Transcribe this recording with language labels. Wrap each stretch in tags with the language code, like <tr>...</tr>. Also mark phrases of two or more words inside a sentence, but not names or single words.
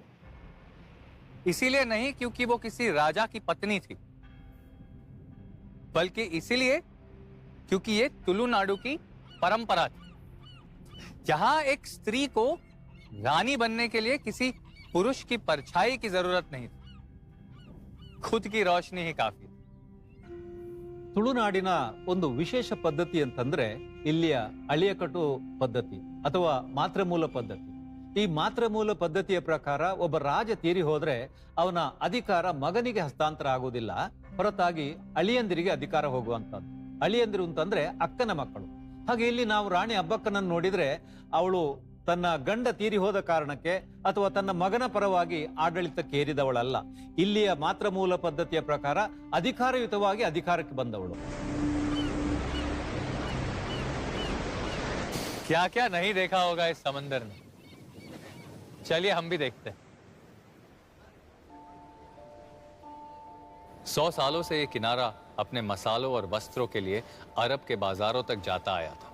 <hi>इसीलिए नहीं क्योंकि वो किसी राजा की पत्नी थी, बल्कि इसीलिए क्योंकि ये तुलुनाडु की परंपरा थी। यहां एक स्त्री को रानी बनने के लिए किसी पुरुष की परछाई की जरूरत नहीं थी, खुद की रोशनी ही काफी।</hi> <kn>ತುಳುನಾಡಿನ ಒಂದು ವಿಶೇಷ ಪದ್ಧತಿ ಅಂತಂದ್ರೆ ಇಲ್ಲಿಯ ಅಳಿಯಕಟ್ಟು ಪದ್ಧತಿ ಅಥವಾ ಮಾತೃಮೂಲ ಪದ್ಧತಿ. ಈ ಮಾತೃಮೂಲ ಪದ್ಧತಿಯ ಪ್ರಕಾರ ಒಬ್ಬ ರಾಜ ತೀರಿ ಹೋದ್ರೆ ಅವನ ಅಧಿಕಾರ ಮಗನಿಗೆ ಹಸ್ತಾಂತರ ಆಗುವುದಿಲ್ಲ, ಹೊರತಾಗಿ ಅಳಿಯಂದಿರಿಗೆ ಅಧಿಕಾರ ಹೋಗುವಂತದ್ದು. ಅಳಿಯಂದಿರು ಅಂತಂದ್ರೆ ಅಕ್ಕನ ಮಕ್ಕಳು. ಹಾಗೆ ಇಲ್ಲಿ ನಾವು ರಾಣಿ ಅಬ್ಬಕ್ಕನನ್ನು ನೋಡಿದ್ರೆ ಅವಳು ತನ್ನ ಗಂಡ ತೀರಿ ಹೋದ ಕಾರಣಕ್ಕೆ ಅಥವಾ ತನ್ನ ಮಗನ ಪರವಾಗಿ ಆಡಳಿತಕ್ಕೆ ಏರಿದವಳಲ್ಲ. ಇಲ್ಲಿಯ ಮಾತೃಮೂಲ ಪದ್ಧತಿಯ ಪ್ರಕಾರ ಅಧಿಕಾರಯುತವಾಗಿ ಅಧಿಕಾರಕ್ಕೆ ಬಂದವಳು.</kn> <hi>क्या क्या नहीं देखा होगा इस समंदर में, चलिए हम भी देखते हैं। 100 सालों से ये किनारा अपने मसालों और वस्त्रों के लिए अरब के बाजारों तक जाता आया था।</hi>